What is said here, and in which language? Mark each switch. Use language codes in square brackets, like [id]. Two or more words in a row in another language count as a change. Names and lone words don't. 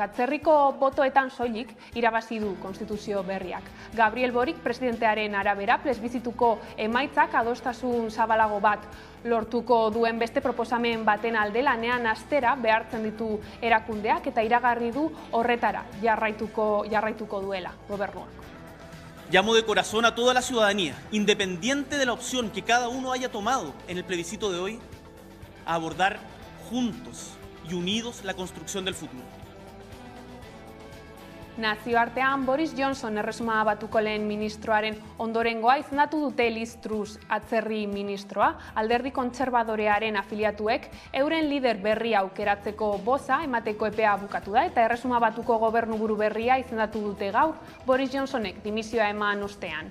[eu] Atzerriko botoetan soilik irabazi du konstituzio berriak. Gabriel Boric presidentearen arabera plebizituko emaitzak adostasun zabalago bat lortuko duen beste proposamen baten alde lanean astera behartzen ditu erakundeak eta iragarri du horretara jarraituko duela gobernuak. [es] Llamo de corazón a toda la ciudadanía, independiente de la opción que cada uno haya tomado en el plebiscito de hoy, a abordar juntos y unidos la construcción del futuro. [eu] Nazioartean Boris Johnson erresuma batuko lehen ministroaren ondorengoa izendatu dute Liz Truss atzerri ministroa. Alderdi kontserbadorearen afiliatuek euren lider berria aukeratzeko boza emateko epea bukatu da eta erresuma batuko gobernuburu berria izendatu dute gaur Boris Johnsonek dimisioa eman ostean.